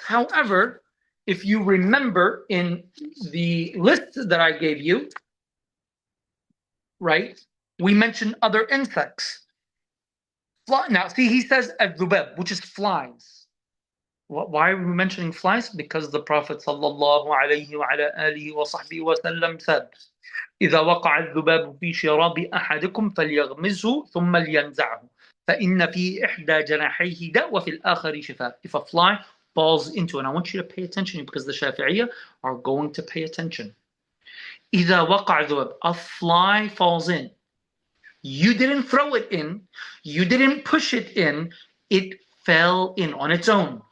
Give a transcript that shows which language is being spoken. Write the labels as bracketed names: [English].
[English] However, if you remember in the list that I gave you, right, we mentioned other insects. Now, see, he says al-dhubab, which is flies. Why are we mentioning flies? Because the Prophet [Arabic] sallallahu alayhi wa ala alihi wa sahbihi wa sallam said, إذا وقع الذباب في شراب أحدكم فليغمزه ثم لينزعه فإن في إحدى جناحيه داء وفي الآخر شفاء. [English] If a fly falls into, and I want you to pay attention because the Shafi'iyya are going to pay attention. [Arabic] إذا وقع الذباب, [English] a fly falls in. You didn't throw it in, you didn't push it in, it fell in on its own.